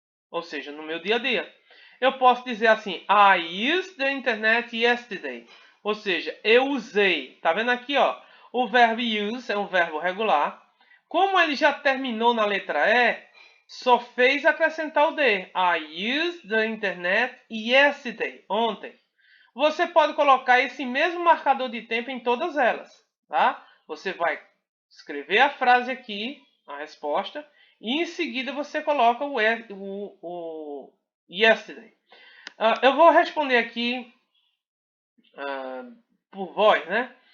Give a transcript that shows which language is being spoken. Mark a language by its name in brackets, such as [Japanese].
[Portuguese] Ou seja, no meu dia a dia. Eu posso dizer assim, [English] I used the internet yesterday. [Portuguese] Ou seja, eu usei. Tá vendo aqui, ó? O verbo use é um verbo regular. Como ele já terminou na letra E, só fez acrescentar o D. [English] I used the internet yesterday. [Portuguese] Ontem. Você pode colocar esse mesmo marcador de tempo em todas elas, tá? Você vai escrever a frase aqui, a resposta, e em seguida você coloca o yesterday. Eu vou responder aqui por voz, né?